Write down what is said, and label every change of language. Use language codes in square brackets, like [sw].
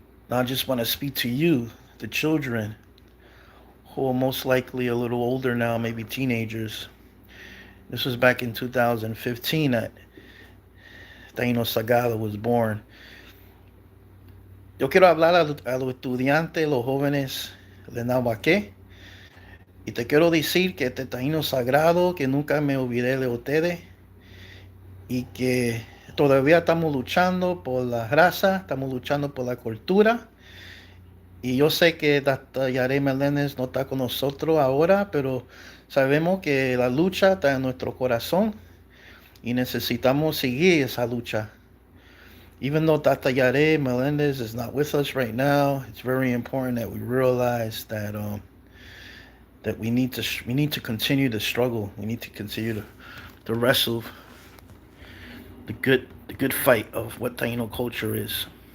[en] Now I just want to speak to you, the children, who are most likely a little older now, maybe teenagers. This was back in 2015 that Taino Sagrado was born. [es] Yo quiero hablar a los estudiantes, los jóvenes de Nahuaque, y te quiero decir que este Taino Sagrado, que nunca me olvidé de ustedes, y que todavía estamos luchando por la raza, estamos luchando por la cultura. Y yo sé que Dr. Yare Meléndez no está con nosotros ahora, pero sabemos que la lucha está en nuestro corazón y necesitamos seguir esa lucha. [en] Even though Dr. Yare Melendez is not with us right now, it's very important that we realize that that we need to continue the struggle. We need to continue to wrestle the good fight of what Taino culture is.